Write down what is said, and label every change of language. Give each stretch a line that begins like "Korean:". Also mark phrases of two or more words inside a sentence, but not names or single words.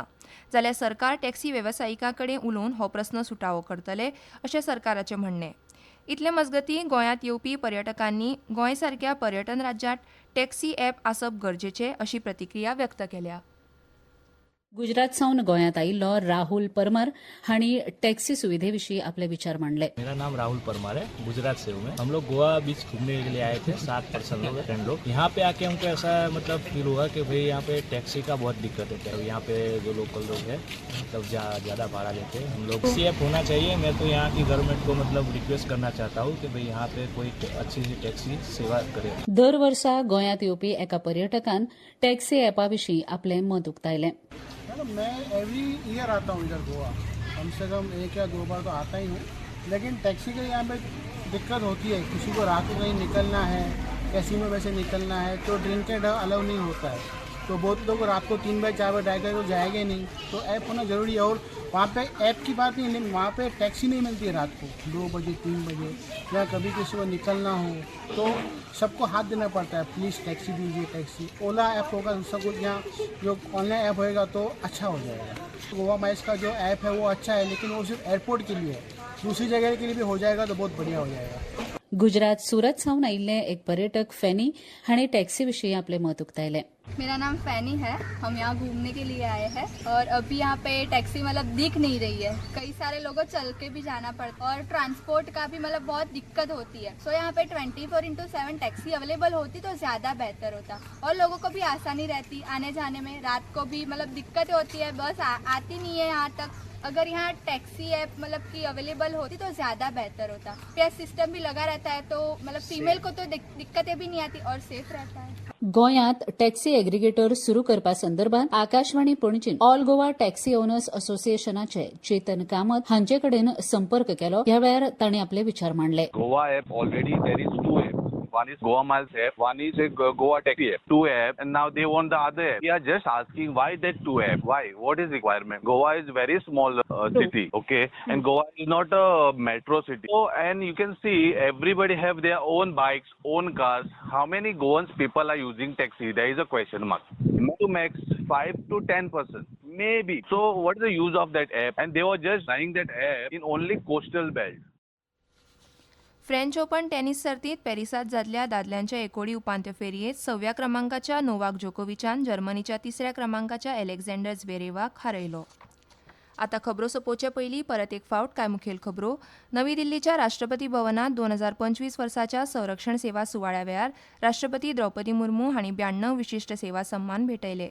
Konkani: जाल्यार सरकार टॅक्सी वेवसायिकां कडेन उलोवन हो प्रस्न सुटावो करतले अशें सरकाराचें म्हणणें. इतले मजगतीं गोंयांत येवपी पर्यटकांनी गोंय सारक्या पर्यटन राज्यांत
English: taxi app
Konkani: आसप गरजेचें अशी प्रतिक्रिया व्यक्त केल्या. गुजरात सावन गोंयांत आयिल्लो राहुल परमार हांणी टॅक्सी सुविधे विशीं आपले विचार मांडले.
Hindi: मेरा नाम राहुल परमार है, गुजरात से हूँ मैं. हम लोग गोवा बीच घूमने के लिए आए थे, 7 पर्सन लोग, फ्रेंड लोग. यहाँ पे आके हमको ऐसा मतलब फील हुआ कि भाई यहाँ पे टैक्सी का बहुत दिक्कत है. यहाँ पे जो लोकल लोग हैं मतलब ज़्यादा भाड़ा लेते हैं. हम लोग
English: taxi app
Hindi: होना चाहिए. मैं तो यहाँ की गवर्नमेंट को मतलब रिक्वेस्ट करना चाहता हूँ कि भाई यहाँ पे कोई अच्छी सी टैक्सी सेवा करे.
Konkani: दर वर्सा गोंयांत येवपी एका पर्यटकान टॅक्सी ॲपा विशीं आपलें मत उक्तायलें.
Hindi: मैं
English: every year
Hindi: आता हूँ इधर गोवा, कम से कम 1 या 2 बार तो आता ही हूँ. लेकिन टैक्सी के यहाँ पे दिक्कत होती है. किसी को रात को कहीं निकलना है, कैसीनो में से निकलना है तो
English: drink allow
Hindi: नहीं होता है. तो बहुत लोग रात को 3 बजे 4 बजे ड्राइव करके तो जाएंगे नहीं. तो ऐप होना ज़रूरी है. और वहाँ पे ऐप की बात नहीं, लेकिन वहाँ पे टैक्सी नहीं मिलती है रात को 2 बजे 3 बजे, या कभी किसी को निकलना हो तो सबको हाथ देना पड़ता है, प्लीज़ टैक्सी दीजिए टैक्सी. ओला ऐप होगा, सब कुछ यहाँ जो
English: online app
Hindi: होएगा तो अच्छा हो जाएगा. गोवा माइल्स का जो ऐप है वो अच्छा है, लेकिन वो सिर्फ एयरपोर्ट के लिए है. दूसरी जगह के लिए भी हो जाएगा तो बहुत बढ़िया हो जाएगा. गुजरात सूरत सावन आयिल्ले एक पर्यटक फॅनी हांणी टॅक्सी विशीं आपलें मत उक्तायलें. मेरा नाम फैनी है. हम यहाँ घूमने के लिए आए हैं और अभी यहाँ पे टैक्सी मतलब दिख नहीं रही है. कई सारे लोगों को चल के भी जाना पड़ता है और ट्रांसपोर्ट का भी मतलब बहुत दिक्कत होती है. सो यहाँ पे 24/7
English: taxi available
Hindi: होती तो ज़्यादा बेहतर होता और लोगों को भी आसानी रहती आने जाने में. रात को भी मतलब दिक्कत होती है, बस आती नहीं है यहाँ तक. अगर यहाँ
English: taxi app
Hindi: मतलब की अवेलेबल होती तो ज़्यादा बेहतर होता.
English: pay system
Hindi: भी लगा रहता है तो मतलब फीमेल को तो दिक्कतें भी नहीं आती और सेफ रहता है.
Konkani: गोंयांत
English: taxi aggregator
Konkani: सुरू करपा संदर्भात आकाशवाणी पणजीन ऑल गोवा टॅक्सी ओनर्स असोसिएशनाचे चेतन कामत हांचे कडेन संपर्क केलो. ह्या वेळार तांणी आपले विचार मांडले.
English: Goa app already there is 2 apps. One is Goa Miles app, one is a Goa Taxi app. 2 apps, and now they want the other app. We are just asking why that 2 app? Why? What is requirement? Goa is very small city, okay, and Goa is not a metro city. So, and you can see everybody have their own bikes, own cars. How many Goans people are using taxi? There is a question mark. To max 5 to 10%, maybe. So, what is the use of that app? And they were just running that app in only coastal belt.
Konkani: फ्रेंच ओपन टेनिस सर्तीत पॅरिसात जाल्ल्या दादल्यांच्या एकोडी उपांत्य फेरयेत 6व्या क्रमांकाच्या नोवाक जोकोविचान जर्मनीच्या 3ऱ्या क्रमांकाच्या अलेक्झांडर झ्वेरेवाक हारयलो. आता खबरो सोपोवचे पयलीं परत एक फावट कांय मुखेल खबरो. नवी दिल्लीच्या राष्ट्रपती भवनात 2025 वर्साच्या संरक्षण सेवा सुवाळ्या वेळार राष्ट्रपती द्रौपदी मुर्मू हांणी 92 विशिश्ट सेवा सन्मान भेटयले.